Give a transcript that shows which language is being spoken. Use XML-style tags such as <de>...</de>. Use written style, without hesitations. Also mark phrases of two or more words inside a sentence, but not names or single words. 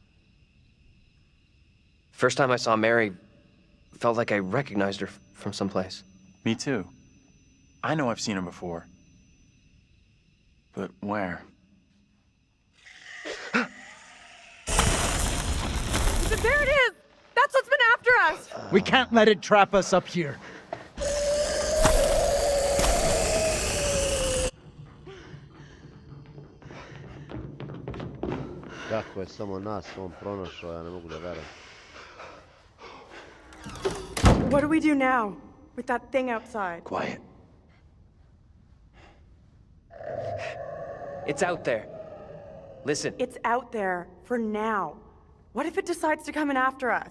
<en>First time I saw Mary, felt like I recognized her from someplace. Me too. I know I've seen her before. But where? There it is! That's what's been after us! We can't let it trap us up here.</en> <sr>Kako je samo nas on pronašao, ja ne mogu da verujem.</sr> <en>What do we do now with that thing outside? Quiet. It's out there. Listen. It's out there for now. What if it decides to come in after us?</en>